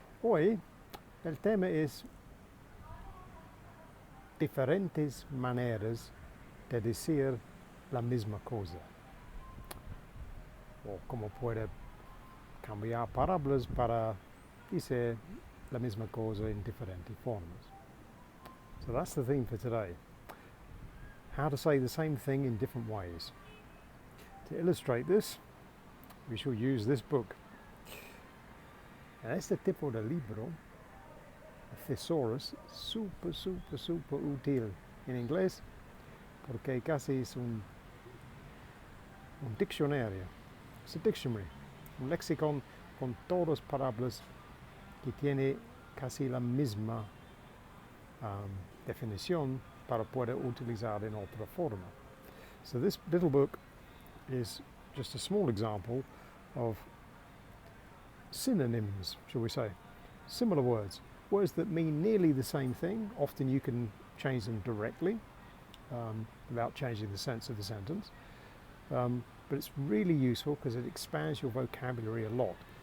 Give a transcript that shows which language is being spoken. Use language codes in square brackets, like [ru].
[es] Hoy el tema es diferentes maneras de decir la misma cosa, o cómo puede cambiar palabras para decir la misma cosa en diferentes formas. [en] So that's the theme for today. How to say the same thing in different ways. To illustrate this, we shall use this book. [es] Este tipo de libro, THESAURUS, super útil en inglés porque casi es un diccionario. Es un dictionary, un lexicon con todas las palabras que tiene casi la misma definición para poder utilizar en otra forma. [en] So this little book is just a small example of synonyms, shall we say, similar words, words that mean nearly the same thing. Often you can change them directly without changing the sense of the sentence, but it's really useful because it expands your vocabulary a lot.